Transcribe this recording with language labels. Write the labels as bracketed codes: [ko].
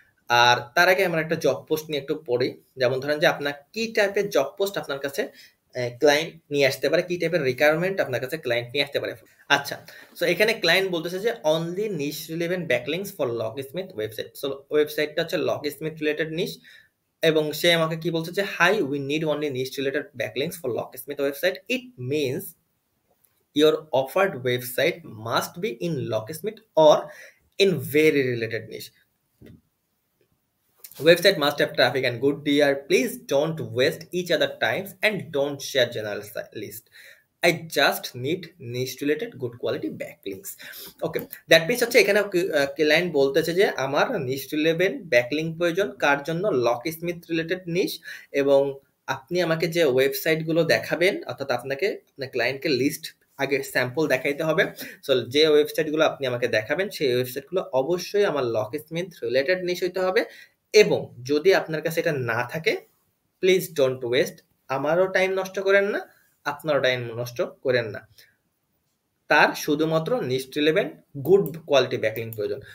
[bn] আর তার আগে আমরা একটা জব পোস্ট নিয়ে একটু পড়ি। যেমন ধরেন যে আপনার কি টাইপের জব পোস্ট আপনার কাছে ক্লায়েন্ট নিয়ে আসতে পারে, কি টাইপের রিকোয়ারমেন্ট আপনার কাছে ক্লায়েন্ট নিয়ে আসতে পারে। আচ্ছা, সো এখানে ক্লায়েন্ট বলতেছে যে [en] Only niche relevant backlinks for locksmith website. [bn] So ওয়েবসাইটটা হচ্ছে লকস্মিথ রিলেটেড নিশ, এবং সে আমাকে কি বলছে যে [en] Hi, we need only niche related backlinks for locksmith website. It means your offered website must be in locksmith or in very related niche. Website must have traffic and good DR. Please don't waste each other times and don't share general list. I just need niche related good quality backlinks. Okay, that means [bn] হচ্ছে এখানে client বলতেছে যে আমার নিশ relevant backlink প্রয়োজন, কার জন্য, locksmith related নিশ, এবং আপনি আমাকে যে ওয়েবসাইটগুলো দেখাবেন, অর্থাৎ আপনাকে আপনার ক্লায়েন্টকে লিস্ট আগে স্যাম্পল দেখাইতে হবে। সো যে ওয়েবসাইটগুলো আপনি আমাকে দেখাবেন সেই ওয়েবসাইটগুলো অবশ্যই আমার লকস্মিথ রিলেটেড নিশ হইতে হবে, এবং যদি আপনার কাছে এটা না থাকে [en] please don't waste, [bn] আমারও টাইম নষ্ট করেন না, আপনারও টাইম নষ্ট করেন না, তার শুধুমাত্র নিশ রিলেভেন্ট গুড কোয়ালিটি ব্যাকলিংক প্রয়োজন।